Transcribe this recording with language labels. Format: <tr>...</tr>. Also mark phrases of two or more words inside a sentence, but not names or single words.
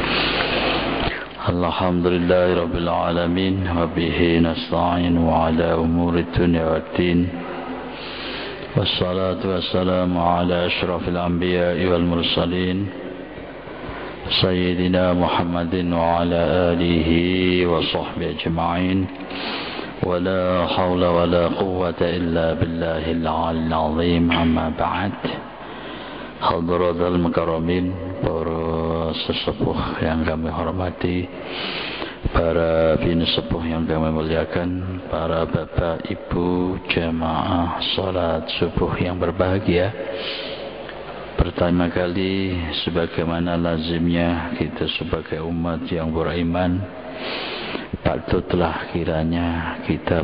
<ar>الحمد لله رب العالمين وبه نستعين على أمور الدنيا والدين والصلاة والسلام على أشرف الأنبياء والمرسلين سيدنا محمد وعلى آله وصحبه أجمعين ولا حول ولا قوة إلا بالله العلي العظيم. أما بعد, حضرات المكرمين,</ar> <id>para sesepuh yang kami hormati, para bini sepuh yang kami muliakan, para bapak ibu jamaah salat subuh yang berbahagia. Pertama kali, sebagaimana lazimnya kita sebagai umat yang beriman, patutlah kiranya kita</id>